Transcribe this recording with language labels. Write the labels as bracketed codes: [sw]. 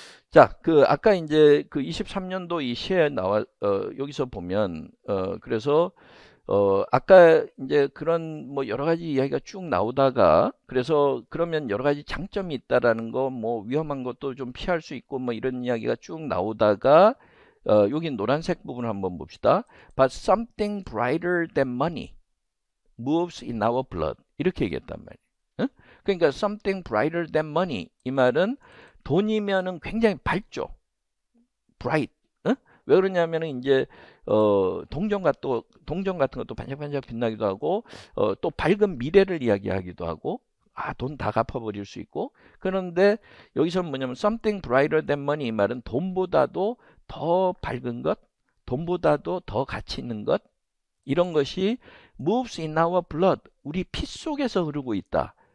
[ko] 자, 그 아까 이제 그 23년도 이 시에 나와 여기서 보면 그래서 아까 이제 그런 뭐 여러 가지 이야기가 쭉 나오다가 그래서 그러면 여러 가지 장점이 있다라는 거 뭐 위험한 것도 좀 피할 수 있고 뭐 이런 이야기가 쭉 나오다가 여기 노란색 부분을 한번 봅시다. [en] But something brighter than money moves in our blood. [ko] 이렇게 얘기했단 말이에요. 응? 그러니까 [en] something brighter than money [ko] 이 말은 돈이면은 굉장히 밝죠. bright. 응? 왜 그러냐면은 이제 동전 같은 것도 반짝반짝 빛나기도 하고 또 밝은 미래를 이야기하기도 하고 돈 다 갚아버릴 수 있고 그런데 여기서는 뭐냐면 [en] something brighter than money [ko] 이 말은 돈보다도 더 밝은 것, 돈보다도 더 가치 있는 것 이런 것이 [en] moves in our blood [ko] 우리 피 속에서 흐르고 있다.